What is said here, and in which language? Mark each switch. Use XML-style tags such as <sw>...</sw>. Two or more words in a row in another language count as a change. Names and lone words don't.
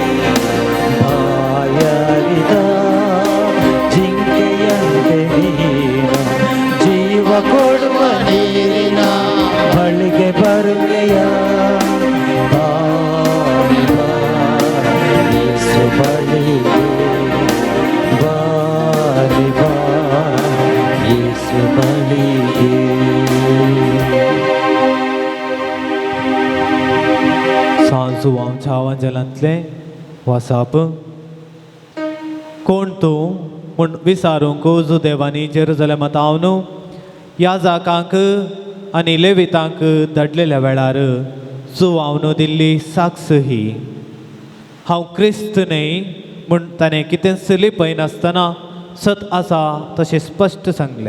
<kn>ಬಾಯಾರಿದ ಜಿಂಕೆಯಂತೆ ನೀನು ಜೀವ ಕೊಡುವ ನೀರಿನ ಬಳಿಗೆ ಬರುವೆಯ ಬಾಲಿ ಬಾ ಯೇಸು ಬಳಿಗೆ ಬಾಲಿ ಬಾ ಯೇಸು ಬಳಿಗೆ</kn> <kok>सांजू आमच्या आवाजांतले वसाप कोण तूं म्हूण विचारूंक जो देवानी जेरुसलेमांत हांव याजकांक आनी लेवितांक धाडलेल्या वेळार जो हांव दिल्ली साक्ष ही हांव क्रिस्त न्हय म्हूण ताणें कितें चली पळयनासतना सत आसा तशें स्पश्ट सांगलें.</kok>